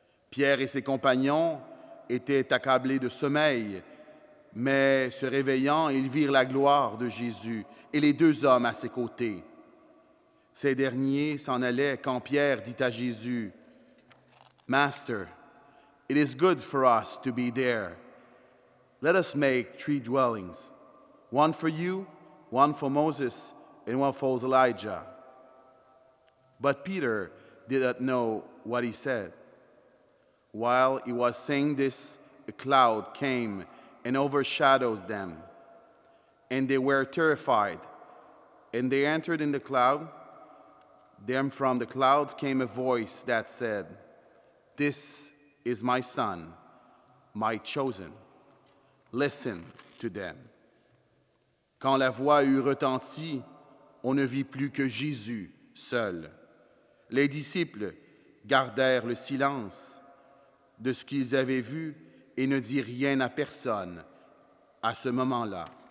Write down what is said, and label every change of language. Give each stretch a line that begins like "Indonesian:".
French: Pierre et ses compagnons étaient accablés de sommeil, mais se réveillant, ils virent la gloire de Jésus et les deux hommes à ses côtés. Ces derniers s'en allaient quand Pierre dit à Jésus, «
English: Master, it is good for us to be there. Let us make 3 dwellings, one for you, one for Moses, and one for Elijah." But Peter did not know what he said. While he was saying this, a cloud came and overshadowed them, and they were terrified. And they entered in the cloud. Then from the cloud came a voice that said, "This is my son, my chosen. Listen to them."
French: Quand la voix eut retenti, on ne vit plus que Jésus seul. Les disciples gardèrent le silence de ce qu'ils avaient vu et ne dirent rien à personne à ce moment-là.